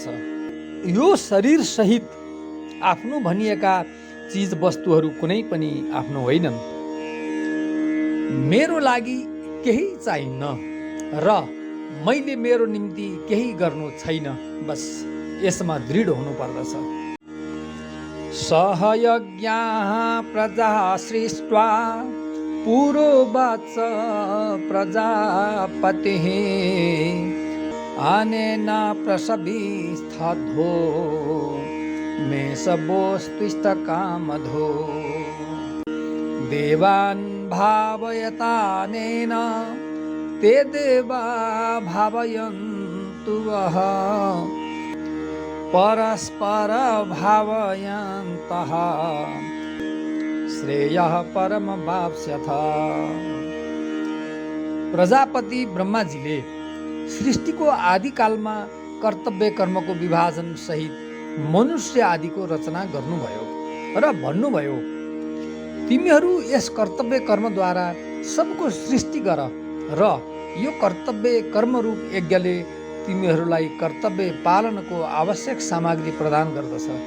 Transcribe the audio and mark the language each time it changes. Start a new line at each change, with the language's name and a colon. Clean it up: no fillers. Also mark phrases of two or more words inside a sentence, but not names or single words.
Nepali: यो शरीर सहित आफ्नो भनिएका चीज वस्तुहरू कुनै पनि आफ्नो होइनन्। मेरो लागि केही चाहिन्न र मैले मेरो निम्ति केही गर्नु छैन, बस यसमा दृढ हुनुपर्दछ।
Sanskrit: सहयज्ञाः प्रजा सृष्ट्वा पुरोवाच प्रजापतिः अनेन प्रसविस्थो मेषवोस्त्विष्टकामधो देवान् भावयतानेन ते देवा भावयन्तु वः परस्पर भावयन्तः श्रेयः परमवाप्स्यथ।
Nepali: प्रजापति ब्रह्माजीले सृष्टिको आदिकालमा कर्तव्य कर्मको विभाजन सहित मनुष्य आदिको रचना गर्नुभयो र भन्नुभयो, तिमीहरू यस कर्तव्य कर्मद्वारा सबको सृष्टि गर र यो कर्तव्य कर्मरूप यज्ञले तिमीहरूलाई कर्तव्य पालनको आवश्यक सामग्री प्रदान गर्दछ।